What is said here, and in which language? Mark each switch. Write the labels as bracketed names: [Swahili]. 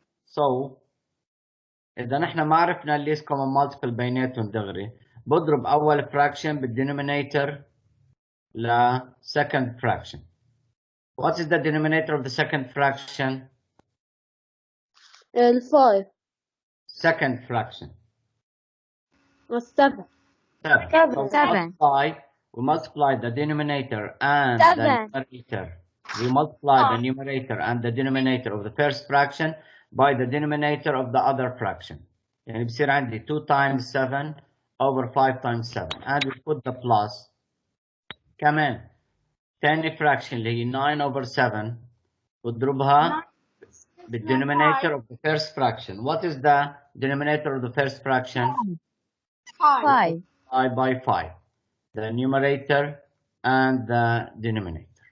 [Arabic] So إذا نحن ما عرفنا ال [English] least common multiple [Arabic] بيناتهم دغري، بضرب أول fraction بالdenominator ل [English] second fraction. What is the denominator of the second fraction? 5. Second fraction. 7. 7. We multiply the denominator and the numerator. We multiply the numerator and the denominator of the first fraction by the denominator of the other fraction. [Arabic] يعني بصير عندي [English] 2 times 7 over 5 times 7. And we put the plus. [Arabic] كمان ثاني fraction اللي هي [English] 9 over 7 [Arabic] بضربها بالdenominator [English] of the first fraction. What is the denominator of the first fraction? 5. 5 by 5. The numerator and the denominator.